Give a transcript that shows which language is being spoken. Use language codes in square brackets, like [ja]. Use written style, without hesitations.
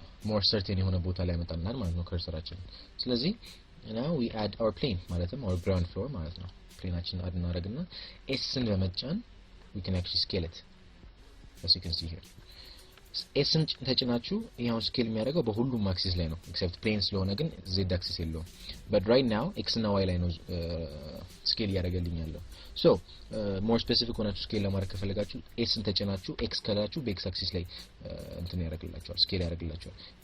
[en] more certain [am] የሆነ ቦታ ላይ ያመጣልናል ማለት ነው ከርሰራችን. ስለዚህ [en] now we add our plane [am] ማለትም [en] our ground floor [am] ማለት ነው. ፕሌናችን አድ እናደርግና ኤስን በመጫን [en] we can actually scale it, as you can see here. [am] ኤስን ተጭናችሁ ይሄው ስኬል የሚያደርገው በሁሉም አክሲስ ላይ ነው except plane ስለሆነ ግን z አክሲስ የለውም. [en] but right now [am] x እና y ላይ ነው ስኬል ያደርገልኝ ያለው. [en] so more specific [am] ሆናችሁ ስኬል ለማድረግ ከፈለጋችሁ ኤስን ተጭናችሁ x ካላችሁ በx አክሲስ ላይ እንትን ያደርግላችኋል, ስኬል ያደርግላችኋል.